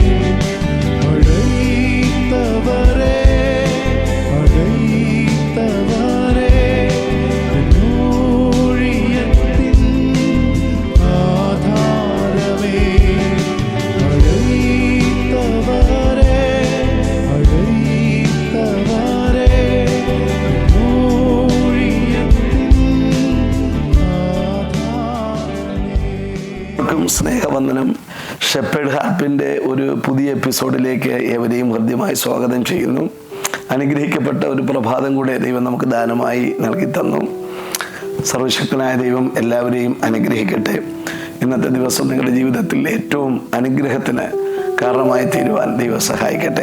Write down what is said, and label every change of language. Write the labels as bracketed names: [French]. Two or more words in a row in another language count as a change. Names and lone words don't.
[Tamil] அழைத்தவரே அழைத்தவரே என் ஊழியத்தின் ஆதாரமே. அழைத்தவரே அழைத்தவரே என் ஊழியத்தின் ஆதாரமே. [Malayalam] സ്നേഹവന്ദനം. ഷെപ്പേർഡ് ഹാപ്പിൻ്റെ ഒരു പുതിയ എപ്പിസോഡിലേക്ക് ഏവരെയും ഹൃദ്യമായി സ്വാഗതം ചെയ്യുന്നു. അനുഗ്രഹിക്കപ്പെട്ട ഒരു പ്രഭാതം കൂടെ ദൈവം നമുക്ക് ദാനമായി നൽകി തന്നു. സർവശക്തനായ ദൈവം എല്ലാവരെയും അനുഗ്രഹിക്കട്ടെ. ഇന്നത്തെ ദിവസം നിങ്ങളുടെ ജീവിതത്തിൽ ഏറ്റവും അനുഗ്രഹത്തിന് കാരണമായി തീരുവാൻ ദൈവം സഹായിക്കട്ടെ.